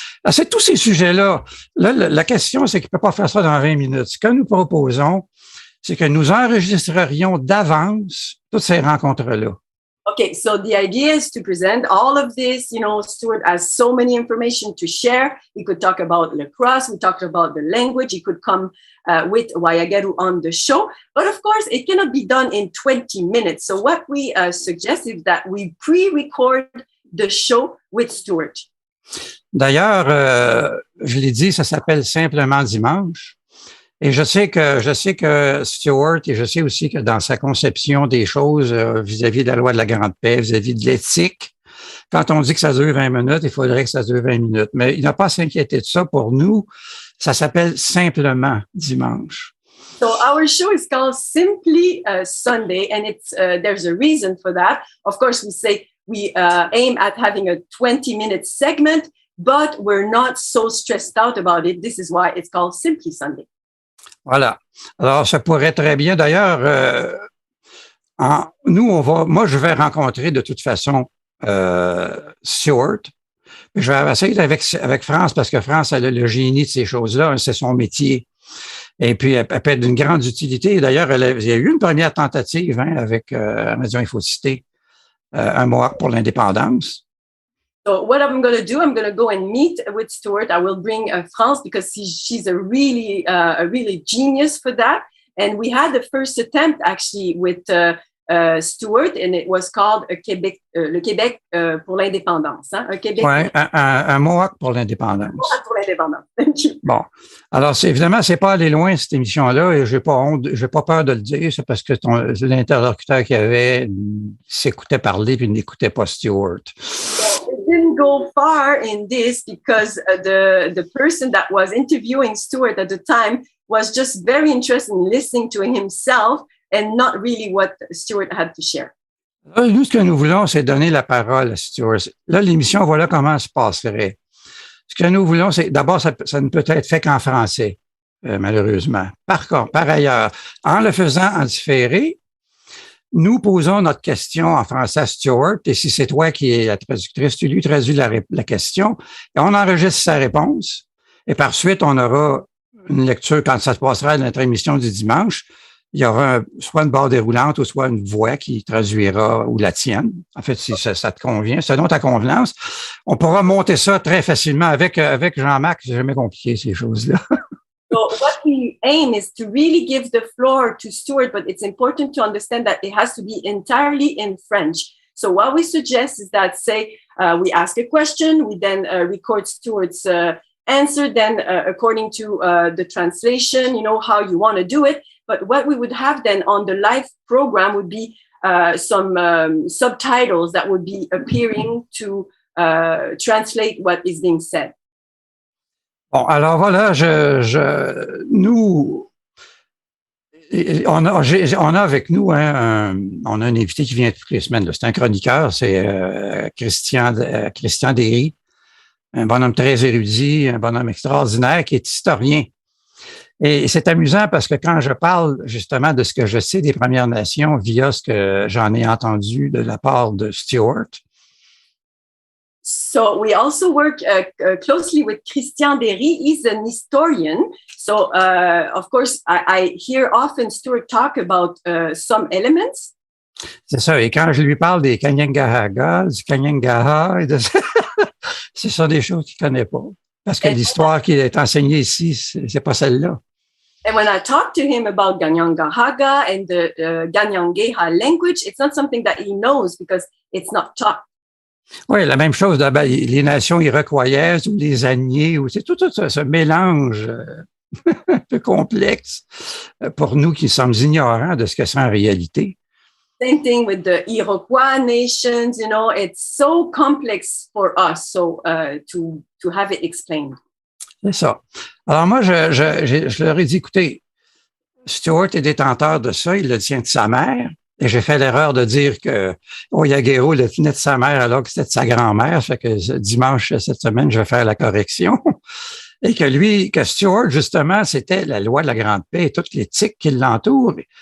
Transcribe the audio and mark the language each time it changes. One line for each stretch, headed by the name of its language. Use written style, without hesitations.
French: C'est tous ces sujets-là. Là, la question, c'est qu'il ne peut pas faire ça dans 20 minutes. Ce que nous proposons, c'est que nous enregistrerions d'avance toutes ces rencontres-là.
English: Okay, so the idea is to present all of this. You know, Stuart has so many information to share. He could talk about lacrosse. We talked about the language. He could come with Wayageru on the show. But of course, it cannot be done in 20 minutes. So what we suggest is that we pre-record the show with Stuart.
French: D'ailleurs, je l'ai dit, ça s'appelle Simplement Dimanche. Et je sais que Stuart, et je sais aussi que dans sa conception des choses vis-à-vis de la loi de la grande paix, vis-à-vis de l'éthique, quand on dit que ça dure 20 minutes, il faudrait que ça dure 20 minutes. Mais il n'a pas à s'inquiéter de ça. Pour nous, ça s'appelle Simplement Dimanche.
English: So our show is called Simply Sunday, and it's there's a reason for that. Of course, we say we aim at having a 20-minute segment, but we're not so stressed out about it. This is why it's called Simply Sunday.
French: Voilà. Alors, ça pourrait très bien. D'ailleurs, moi, je vais rencontrer de toute façon Stuart. Je vais essayer avec France parce que France a le génie de ces choses-là. C'est son métier. Et puis, elle peut être d'une grande utilité. D'ailleurs, il y a eu une première tentative avec Maison, il faut citer un Mohawk pour l'indépendance.
English: So what I'm going to do, I'm going to go and meet with Stuart. I will bring France because she's a really genius for that. And we had the first attempt actually with Stuart, and it was called le Québec pour l'indépendance.
French: Hein? Oui, un Mohawk pour l'indépendance. Mohawk pour l'indépendance.
English: Thank you.
French: Bon, alors évidemment, c'est pas aller loin cette émission-là, et j'ai pas peur de le dire, c'est parce que l'interlocuteur qu'il y avait s'écoutait parler puis n'écoutait pas Stuart.
English: Didn't go far in this because the person that was interviewing Stuart at the time was just very interested in listening to himself and not really what Stuart had to share.
French: Là, nous, ce que nous voulons, c'est donner la parole à Stuart. Là, l'émission, voilà comment elle se passerait. Ce que nous voulons, c'est d'abord, ça ne peut être fait qu'en français, malheureusement. Par contre, par ailleurs, en le faisant en différé, nous posons notre question en français à Stuart, et si c'est toi qui es la traductrice, tu lui traduis la question, et on enregistre sa réponse, et par suite, on aura une lecture, quand ça se passera à notre émission du dimanche, il y aura soit une barre déroulante ou soit une voix qui traduira, ou la tienne. En fait, si ça te convient, selon ta convenance. On pourra monter ça très facilement avec Jean-Marc, c'est jamais compliqué, ces choses-là.
English: So what we aim is to really give the floor to Stuart, but it's important to understand that it has to be entirely in French. So what we suggest is that, say, we ask a question, we then record Stuart's answer, then according to the translation, you know, how you want to do it. But what we would have then on the live program would be some subtitles that would be appearing to translate what is being said.
French: Bon, alors voilà, on a avec nous on a un invité qui vient toutes les semaines. C'est un chroniqueur, c'est Christian Derry, un bonhomme très érudit, un bonhomme extraordinaire qui est historien. Et c'est amusant parce que quand je parle justement de ce que je sais des Premières Nations via ce que j'en ai entendu de la part de Stuart.
English: So we also work closely with Christian Derry. He's an historian. So, of course, I hear often Stuart talk about some elements.
French: C'est ça. Et quand je lui parle des Kanyangahaga, du Kanyangaha, ce sont des choses qu'il ne connaît pas. Parce que l'histoire qui est enseignée ici, c'est pas celle-là.
English: And when I talk to him about Kanyangahaga and the Kanyangeha language, it's not something that he knows because it's not taught.
French: Oui, la même chose, les nations iroquoiaises ou les Agniers, c'est tout ce mélange un peu complexe pour nous qui sommes ignorants de ce que c'est en réalité.
English: Same thing with the Iroquois nations, you know, it's so complex for us to have it explained.
French: C'est ça. Alors moi, je leur ai dit, écoutez, Stuart est détenteur de ça, il le tient de sa mère. Et j'ai fait l'erreur de dire que Oyagero le tenait de sa mère alors que c'était de sa grand-mère. Fait que dimanche cette semaine, je vais faire la correction. Et que Stuart, justement, c'était la loi de la grande paix et toute l'éthique qui l'entoure.